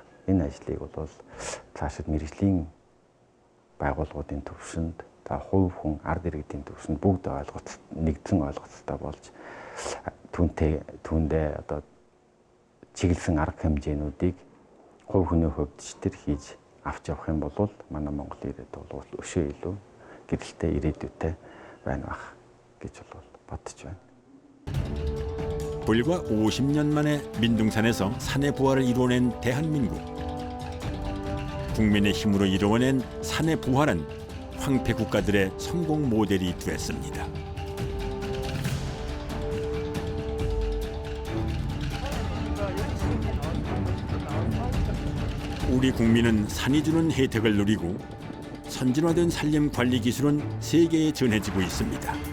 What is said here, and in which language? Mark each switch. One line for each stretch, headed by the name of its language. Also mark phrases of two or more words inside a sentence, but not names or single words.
Mongolian: Энэ ажлыг бол цаашид мэргэжлийн байгууллагуудын төвшөнд хувь хүн ард иргэдийн төвшөнд бүгд нэгдсэн ойлголцтой болж түүндээ одоо чиглэсэн арга хэмжээнүүдийг хувь хүний хувьд читэр хийж авч явах юм бол манай Монгол иргэд бол өшөө илүү гэрэлтэй ирээдүйтэй байна бах гэж бодож байна.
Korean: 불과 50년 만에 민둥산에서 산의 부활을 이루어낸 대한민국. 국민의 힘으로 이루어낸 산의 부활은 황폐 국가들의 성공 모델이 됐습니다. 우리 국민은 산이 주는 혜택을 누리고 선진화된 산림 관리 기술은 세계에 전해지고 있습니다.